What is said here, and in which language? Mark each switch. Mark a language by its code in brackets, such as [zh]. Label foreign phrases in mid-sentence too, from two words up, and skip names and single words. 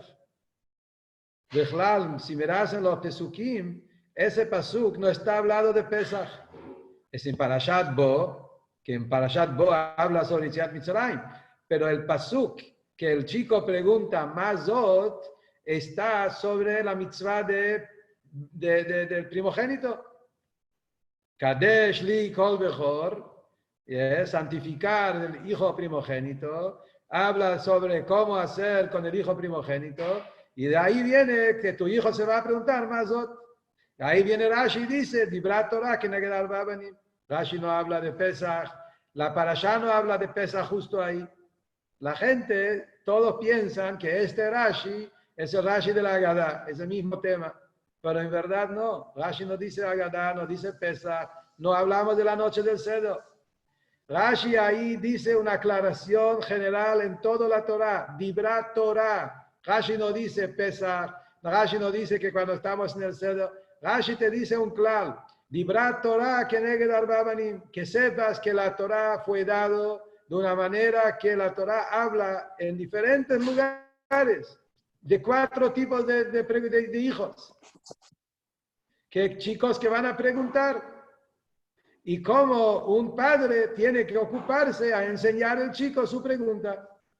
[es] Bechlal, si miras en los Pesukim, ese Pasuk no está hablado de Pesach. Es en Parashat Bo, que en Parashat Bo habla sobre [he] Yetziat Mitzrayim. [es] Pero el Pasuk que el chico pregunta, Mazot, está sobre la mitzvah del primogénito. [he] Kadesh li kol bechor, [es] santificar el hijo primogénito, habla sobre cómo hacer con el hijo primogénito, y de ahí viene que tu hijo se va a preguntar, Mazot. Ahí viene Rashi y dice, [he] Dibrat Torah que neged arba banim. [es] Rashi no habla de Pesach, la Parashá no habla de Pesach justo ahí. La gente, todos piensan que este Rashi es el Rashi de la Agadá, es el mismo tema. Pero en verdad no. Rashi no dice Agadá, no dice Pesach, no hablamos de la noche del Cedro. Rashi ahí dice una aclaración general en toda la Torah, [he] Dibrat Torah. [es] Rashi no dice Pesach, Rashi no dice que cuando estamos en el Cedro, Rashi te dice un clal, [he] Dibrat Torah que neged arba banim, [es] que sepas que la Torah fue dado de una manera que la Torah habla en diferentes lugares, de 4 tipos de hijos. Que chicos que van a preguntar. Y cómo un padre tiene que ocuparse a enseñar al chico su pregunta.